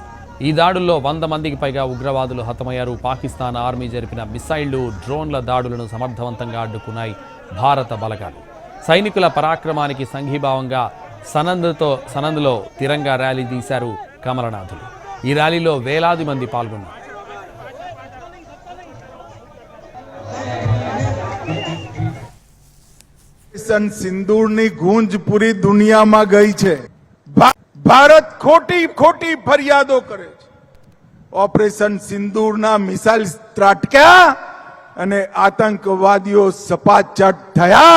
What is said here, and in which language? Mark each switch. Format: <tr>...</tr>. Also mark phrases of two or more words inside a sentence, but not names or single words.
<te>ఈ దాడుల్లో 100 మందికి పైగా ఉగ్రవాదులు హతమయ్యారు. పాకిస్తాన్ ఆర్మీ జరిపిన మిసైళ్లు, డ్రోన్ల దాడులను సమర్థవంతంగా అడ్డుకున్నాయి భారత బలగాలు. సైనికుల పరాక్రమానికి సంఘీభావంగా సనంద్లో తిరంగా ర్యాలీ తీశారు కమలనాథులు. ఈ ర్యాలీలో వేలాది మంది పాల్గొన్నారు.</te> <gu>સિંદૂરની ગૂંજ પૂરી દુનિયામાં ગઈ છે. ભારત ખોટી ખોટી ફરિયાદો કરે છે. ઓપરેશન સિંદૂરના મિસાઇલ ત્રાટક્યા અને આતંકવાદીઓ સપાચટ થયા.</gu>